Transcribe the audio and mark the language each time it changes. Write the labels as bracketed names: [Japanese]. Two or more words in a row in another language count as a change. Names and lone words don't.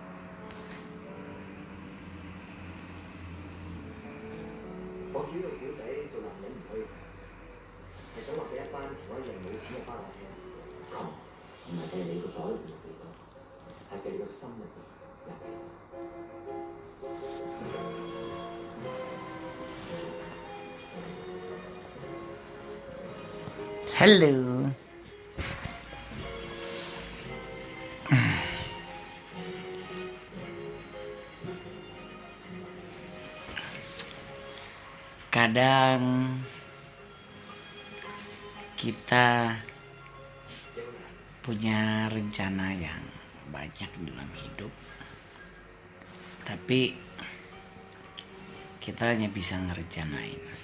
[Cantonese] 我叫呢個古仔做男人唔虛，係想話俾一班同我一樣冇錢嘅班我聽，窮唔係計你個袋入邊有幾多，係計你個心入邊有幾多。 [Indonesian] Hello. Kadang kita punya rencana yang banyak dalam hidup, tapi kita hanya bisa ngerencanain.